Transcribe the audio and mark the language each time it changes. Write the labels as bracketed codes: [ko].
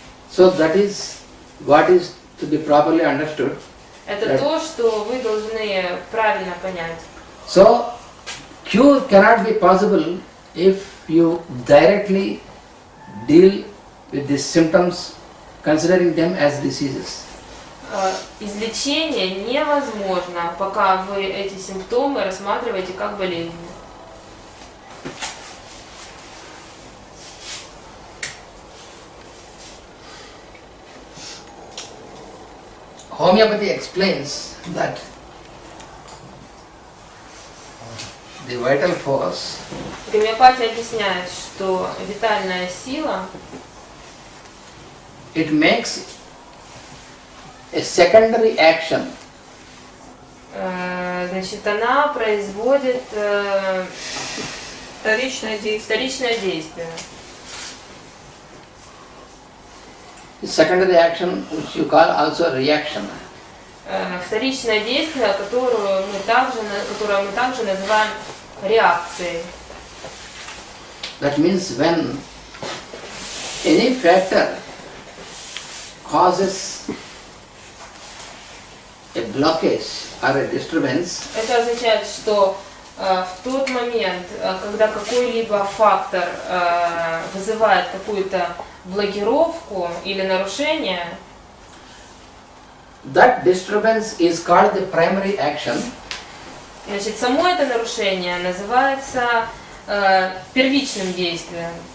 [en] So that is what is to be properly understood. [ru] Это то, что вы должны правильно понять. [en] So cure cannot be possible if you directly deal with the symptoms, considering them as diseases. [ru] Излечение невозможно, пока вы эти симптомы рассматриваете как болезни. [en] Homeopathy explains that the vital force [ru] Гомеопатия объясняет, что витальная сила [en] it makes a secondary action. [ru] Значит, она производит Вторичное действие. [en] Secondary action, which you call also reaction. [ru] Вторичное действие, которое мы также называем реакцией. [en] That means when any factor causes a blockage or a disturbance, [ru] Это означает, что в тот момент, когда какой-либо фактор вызывает какую-то блокировку или нарушение, [en] that disturbance is called the primary action. [ru] значит, само это нарушение называется первичным действием.